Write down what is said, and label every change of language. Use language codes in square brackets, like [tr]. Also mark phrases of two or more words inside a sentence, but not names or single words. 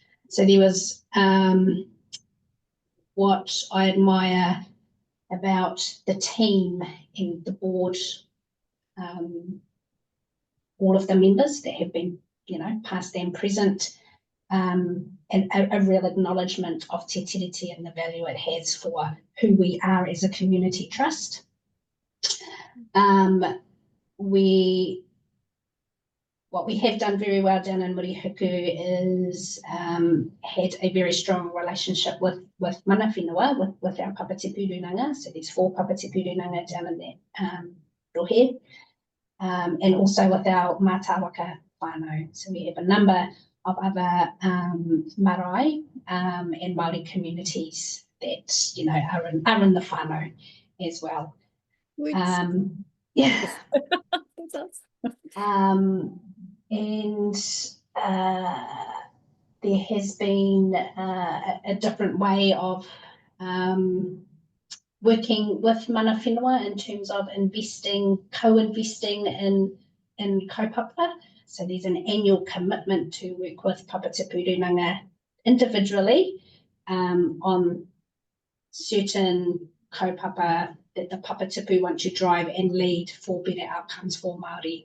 [en] So there was what I admire about the team and the board, all of the members that have been, you know, past and present, and a real acknowledgement of Te Tiriti and the value it has for who we are as a community trust. What we have done very well down in Murihiku is had a very strong relationship with [mi] mana whenua, [en] with our papatipurunanga. So there's 4 papatipurunanga down in that rohe, and also with our [mi] mātāwaka whānau. [en] So we have a number of other marae and Māori communities that, you know, are in the whānau as well. Yeah. That's us. And there has been a different way of working with [mi] mana whenua [en] in terms of co-investing in kaupapa. So there's an annual commitment to work with papatipurunanga individually on certain kaupapa that the papatipu want to drive and lead for better outcomes for Māori.